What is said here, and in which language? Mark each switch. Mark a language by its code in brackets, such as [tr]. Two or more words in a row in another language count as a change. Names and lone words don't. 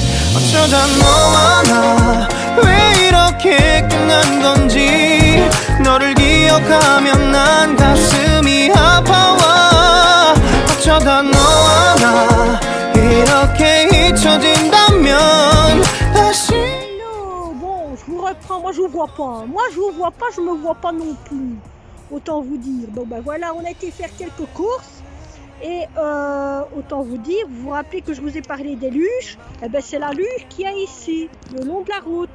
[ko] 어쩌다 너와 나 왜 이렇게 끝난 건지 너를 기억하면 난 가슴이 아파와 어쩌다 너와 나 이렇게 잊혀진다면 다시 [fr] Bon, je vous reprends, moi je vous vois pas. Moi je vous vois pas, je me vois pas non plus. Autant vous dire. Bon ben voilà, on a été faire quelques courses. Et autant vous dire, vous vous rappelez que je vous ai parlé des luches. Eh ben c'est la luche qu'il y a ici, le long de la route.